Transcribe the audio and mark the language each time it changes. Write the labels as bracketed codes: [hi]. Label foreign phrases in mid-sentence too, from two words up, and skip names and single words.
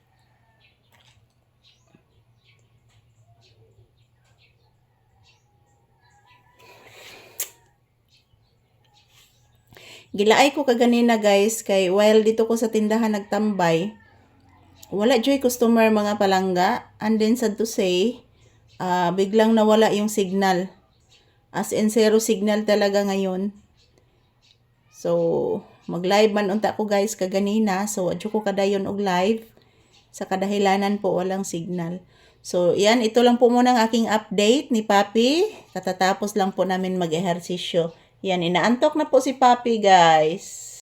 [ceb] Gilaay ko kaganina guys, kay while dito ko sa tindahan nagtambay, wala joy customer mga palangga, [en] and then sad to say, [tl] biglang nawala yung signal. [en] As in zero signal [tl] talaga ngayon. [en] So, [ceb] mag-live man unta ko guys kaganina, so adyo ko kadayon og live. [tl] Sa kadahilanan po walang signal. So, yan, ito lang po muna ang aking update ni Papi. Katatapos lang po namin mag-ehersisyo. Yan, inaantok na po si Papi, guys.